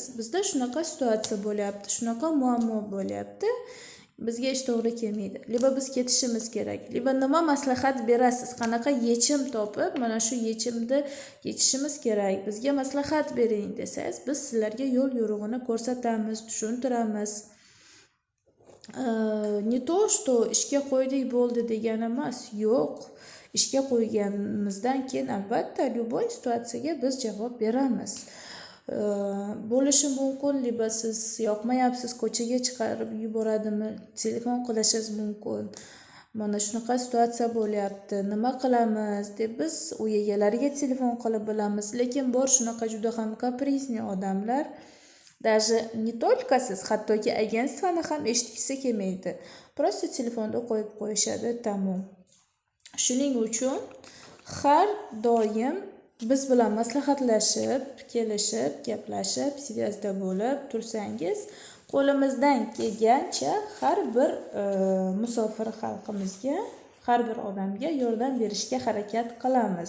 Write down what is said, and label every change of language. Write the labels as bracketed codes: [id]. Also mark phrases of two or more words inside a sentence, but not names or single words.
[uz] Bizda shunaqa situatsiya bo'lyapti, shunaqa muammo bo'lyapti. Bizga ish to'g'ri kelmaydi. Liba biz ketishimiz kerak. Liba nima maslahat berasiz? Qanaqa yechim topib, mana shu yechimni yechishimiz kerak. Bizga maslahat bering desangiz, biz sizlarga yo'l yo'rig'ini ko'rsatamiz, tushuntiramiz. [ru] Не то, что [uz] ishga qo'ydik bo'ldi degan emas. Yo'q. Ishga qo'yganimizdan keyin albatta любой situatsiyaga biz javob beramiz. Bo'lishi mumkin, liba siz yoqmayapsiz, ko'chaga chiqarib yuboradimi, telefon qilishingiz mumkin. Mana shunaqa situatsiya bo'lyapti, nima qilamiz deb biz uy egalariga telefon qilib bilamiz, lekin bor shunaqa juda ham kaprizniy odamlar. [ru] Даже не только [uz] siz, hattoki agentstvani ham eshitgisi kelmaydi. Просто telefonda qo'yib qo'yishadi, tamom. Shuning uchun har doim biz bilan maslahatlashib, kelishib, gaplashib, svязda bo'lib tursangiz, qo'limizdan kelgancha har bir musofir xalqimizga, har bir odamga yordam berishga harakat qilamiz.